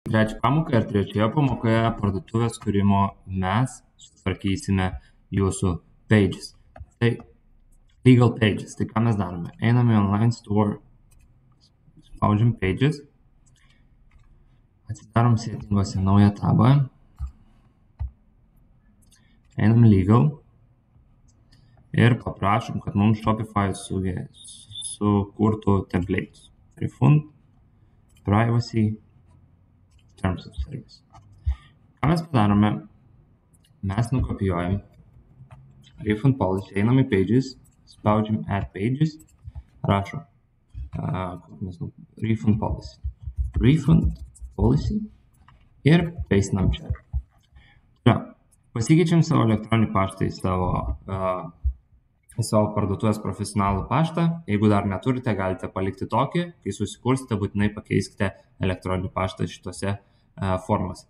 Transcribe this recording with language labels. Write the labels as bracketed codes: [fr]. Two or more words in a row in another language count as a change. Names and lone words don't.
[lt] Trečią pamoką ir trečioje pamokoje parduotuvės kūrimo mes sutvarkysime jūsų pages. Tai [en] legal pages. [lt] Tai ką mes darome? Einame į [en] online store, [lt] spaudžiam pages, atsidarom settinguose naują tabą, einam legal ir paprašom, kad mums Shopify sukurtų templates. [en] Refund, privacy, terms of service. [lt] Ką mes padarome? Mes nukopijuojam [en] refund policy, [lt] einam į pages, spaudžiam [en] add pages, [lt] rašom [en] refund policy [lt] ir pastinam čia. Pasikeičiam savo elektroninį paštą į savo parduotuvės profesionalų paštą. Jeigu dar neturite, galite palikti tokį. Kai susikursite, būtinai pakeiskite elektroninį paštą šitose formose.